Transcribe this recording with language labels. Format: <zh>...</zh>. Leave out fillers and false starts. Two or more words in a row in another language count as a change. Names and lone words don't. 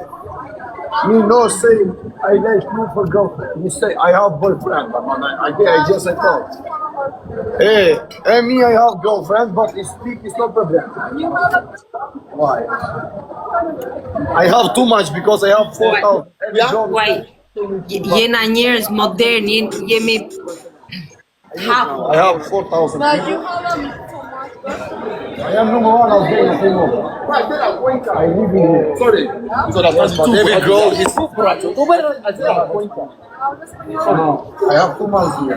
<en>You no say I like you for girlfriend. You say I have boyfriend. I just thought. Hey, me I have girlfriend, but it's not problem. Why? I have too much because I have 4,000. Why?</en> <sq>Jena njerëz modern, jemi</sq> <en>I have 4,000. I am number one of game. I live in here. Sorry. So but every girl is. I have 2 months here.</en>